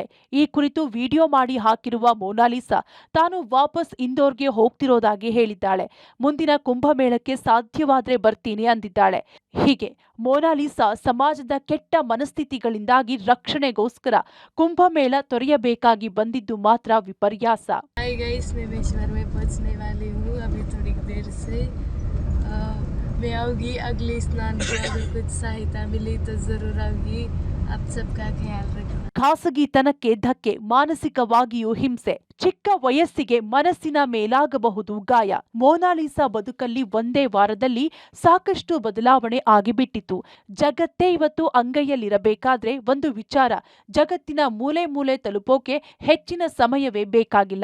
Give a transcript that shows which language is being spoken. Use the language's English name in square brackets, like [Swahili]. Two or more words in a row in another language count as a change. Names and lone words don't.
[Kannada] ಈ ಕುರಿತು ವಿಡಿಯೋ ಮಾಡಿ ಹಾಕಿರುವ ಮೋನಾಲಿಸಾ ತಾನು ವಾಪಸ್ ಇಂದೋರ್ಗೆ ಹೋಗ್ತಿರೋದಾಗಿ ಹೇಳಿದ್ದಾಳೆ. ಮುಂದಿನ ಕುಂಭಮೇಳಕ್ಕೆ ಸಾಧ್ಯವಾದ್ರೆ ಬರ್ತೀನಿ ಅಂದಿದ್ದಾಳೆ. ಹೀಗೆ ಮೋನಾಲಿಸಾ ಸಮಾಜದ ಕೆಟ್ಟ ಮನಸ್ಥಿತಿಗಳಿಂದಾಗಿ ರಕ್ಷಣೆಗೋಸ್ಕರ ಕುಂಭಮೇಳ ತೊರೆಯಬೇಕಾಗಿ ಬಂದಿದ್ದು ಮಾತ್ರ ವಿಪರ್ಯಾಸ. [English] hi guys, [Hindi] मैं बेशवर में पहुंचने वाली हूँ अभी थोड़ी देर से। मैं आऊँगी अगले स्नान को, अगर कुछ सहायता मिली तो ज़रूर आऊँगी। आप सबका ख्याल रखना। [Kannada] ಖಾಸಗಿತನಕ್ಕೆ ಧಕ್ಕೆ, ಮಾನಸಿಕವಾಗಿಯೂ ಹಿಂಸೆ, ಚಿಕ್ಕ ವಯಸ್ಸಿಗೆ ಮನಸ್ಸಿನ ಮೇಲಾಗಬಹುದು ಗಾಯ. ಮೋನಾಲಿಸಾ ಬದುಕಲ್ಲಿ ಒಂದೇ ವಾರದಲ್ಲಿ ಸಾಕಷ್ಟು ಬದಲಾವಣೆ ಆಗಿಬಿಟ್ಟಿತ್ತು. ಜಗತ್ತೇ ಇವತ್ತು ಅಂಗೈಯಲ್ಲಿರಬೇಕಾದ್ರೆ ಒಂದು ವಿಚಾರ ಜಗತ್ತಿನ ಮೂಲೆ ಮೂಲೆ ತಲುಪೋಕೆ ಹೆಚ್ಚಿನ ಸಮಯವೇ ಬೇಕಾಗಿಲ್ಲ.